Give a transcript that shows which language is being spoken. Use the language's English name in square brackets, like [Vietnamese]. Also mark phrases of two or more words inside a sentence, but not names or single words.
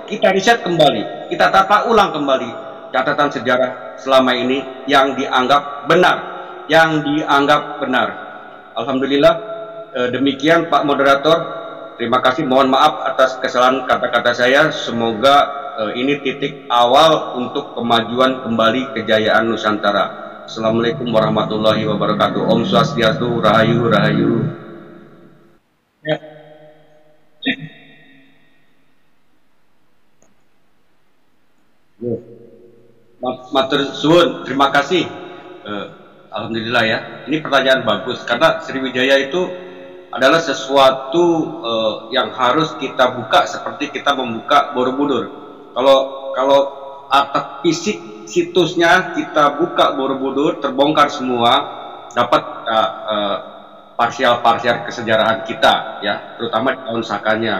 [Indonesian] Kita riset kembali, kita tata ulang kembali catatan sejarah selama ini yang dianggap benar. Alhamdulillah, demikian Pak Moderator. Terima kasih, mohon maaf atas kesalahan kata-kata saya. Semoga ini titik awal untuk kemajuan kembali kejayaan Nusantara. [Arabic] السلام عليكم ورحمة الله وبركاته. [Indonesian] Om Swastiastu, Rahayu, Rahayu. [Javanese] Ya. Matur suwun, [Indonesian] terima kasih. Alhamdulillah ya. Ini pertanyaan bagus karena Sriwijaya itu adalah sesuatu yang harus kita buka seperti kita membuka Borobudur. Kalau atap fisik situsnya kita buka Borobudur, terbongkar semua, dapat parsial-parsial kesejarahan kita, ya, terutama di tahun sakanya.